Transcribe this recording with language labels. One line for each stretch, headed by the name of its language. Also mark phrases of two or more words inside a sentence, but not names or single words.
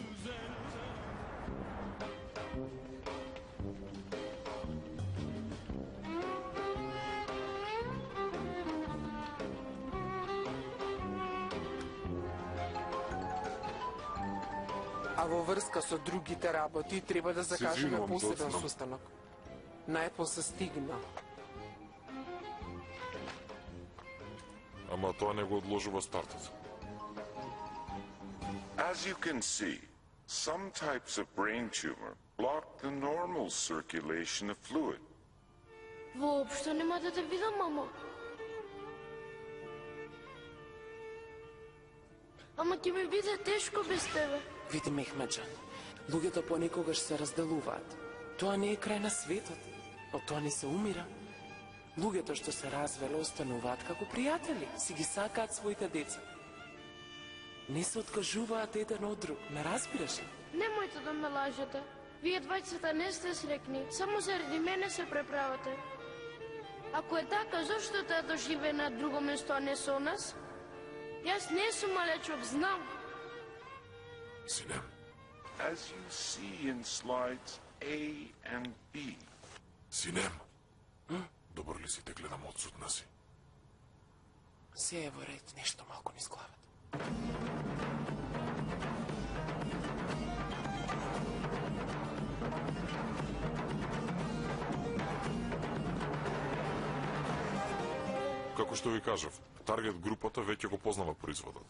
Macedonian: А во врска со другите работи треба да закажеме извинувам, посебен доцнам. состанок. Најпосле стигна. Ама тоа не го одложува стартот.
English: As you can see, some types of brain tumor block the normal circulation of fluid.
Macedonian: Воопшто нема да те видам, мамо. Ама ќе ми биде тешко без тебе. Види, Мехмеджан, луѓето понекогаш се разделуваат. Тоа не е крај на светот, од тоа не се умира. Луѓето што се развеле остануваат како пријатели, си ги сакаат своите деца. Не се откажуваат еден од друг, ме разбираш ли? Немојте да ме лажете. Вие двајцата не сте срекни, само заради мене се преправате. Ако е така, зошто таа доживе на друго место, а не со нас? Јас не сум малечок, знам. Синем,
English: As you see in slides A and B,
Macedonian: синем. Добар ли си, те гледам одсутна си. Се е во ред, нешто малку низ главата. Како што ви кажав, таргет групата веќе го познава производот.